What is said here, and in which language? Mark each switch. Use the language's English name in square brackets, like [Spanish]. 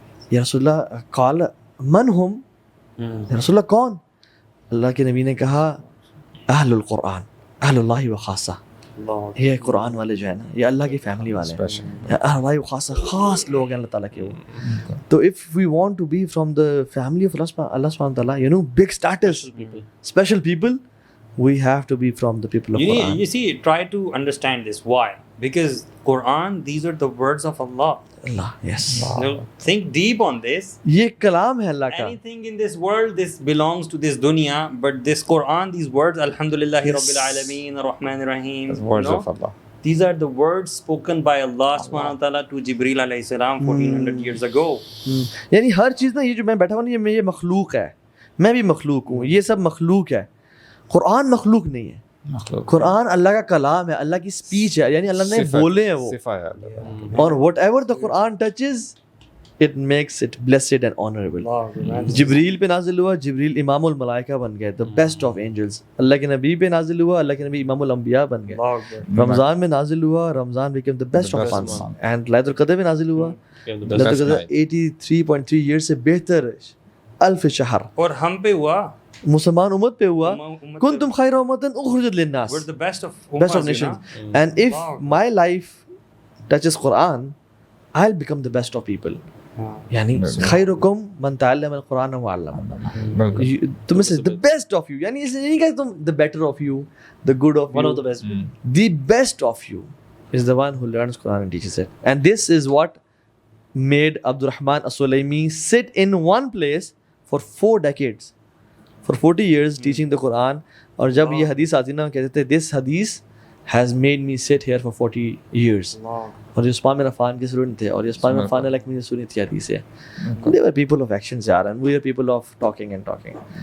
[Arabic] یا رسول اللہ قال من ہم, [Urdu] یا رسول اللہ کون؟ اللہ کے نبی نے کہا [Arabic] اہل القرآن, اہل اللہ و خاصہ, [Urdu] یہ قرآن والے جو ہے نا یہ اللہ کی فیملی والے ہیں, [Arabic] اہل اللہ و خاصہ, [Urdu] خاص لوگ ہیں اللہ تعالیٰ کے وہ. [English] تو if we want to be from the family of Allah سبحانہ و تعالیٰ, you know big status, special people, we have to be from the people of Quran. You see, try to understand this. Why? Because Quran, these are the words of Allah. Allah, yes. You know, think deep on this. [Urdu] یہ کلام ہے اللہ کا. [English] Anything in this world, this belongs to this dunya, but this Quran, these words, [Arabic] Alhamdulillahi Rabbil Alameen, Ar-Rahman Ar-Rahim, [English] words of Allah. These are the words spoken by Allah subhanahu wa ta'ala to Jibreel alayhi salam 1400 years ago. [Urdu] یعنی ہر چیز نا, یہ جو میں بیٹھا ہوں نا, یہ مخلوق ہے, میں بھی مخلوق ہوں, یہ سب مخلوق ہے. قرآن مخلوق نہیں ہے, قرآن اللہ کا کلام ہے, اللہ کی اسپیچ ہے, یعنی اللہ نے بولے ہیں وہ, اور [English] Whatever the Quran touches it makes it blessed and honourable. [Urdu] جبریل پہ نازل ہوا, جبریل امام الملائکہ بن گئے, [English] The best of angels. [Urdu] اللہ کے نبی پہ نازل ہوا, اللہ کے نبی [Arabic] امام الانبیاء [Urdu] بن گئے. رمضان میں نازل ہوا, [English] Ramadan became the best of months. [Urdu] And لیلۃ القدر میں نازل ہوا, لیلۃ القدر 83.3 ایئر سے بہتر [Arabic] الف شہر. [Urdu] اور ہم پہ ہوا, مسلمان امت پہ ہوا, [Arabic] کنتم خیر امۃ اخرجت للناس, [English] we're the best of nations. And if my life touches Quran, I'll become the best of people. یعنی [Arabic] خیرکم من تعلم القرآن وعلمہ, [English] تم سے the best of you, [Urdu] یعنی اس نہیں کہ تم [English] the better of you, the good of you, one of the best, the best of you is the one who learns Quran and teaches it. And this is what made Abdurrahman as-Sulaimi sit in one place for 4 decades, for 40 years teaching the Quran. [Urdu] اور جب یہ حدیث آتی نا, کہتے تھے [English] this hadith has made me sit here for 40 years. [Urdu] اور یہ عثمان بن عفان کے سنتے تھے, اور یہ عثمان بن عفان نے سنی تھی حدیثیں. [English] They were people of actions yaar, and we are people of talking and talking.